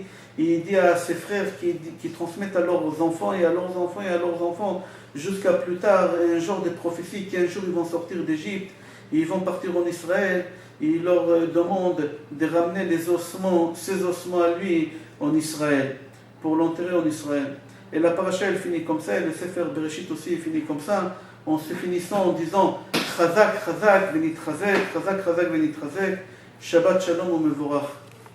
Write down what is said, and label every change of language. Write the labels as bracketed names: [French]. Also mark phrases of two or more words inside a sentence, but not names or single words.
[French] Et il dit à ses frères qui transmettent à leurs enfants et à leurs enfants et à leurs enfants jusqu'à plus tard un genre de prophétie qu'un jour ils vont sortir d'Égypte et ils vont partir en Israël. Il leur demande de ramener ses ossements à lui en Israël, pour l'enterrer en Israël. Et la paracha elle finit comme ça, et le Sefer Bereshit aussi finit comme ça, en se finissant en disant [Hebrew] חזק, חזק, ונתחזק, חזק, חזק, ונתחזק, שבת שלום [French] ou Mevorach.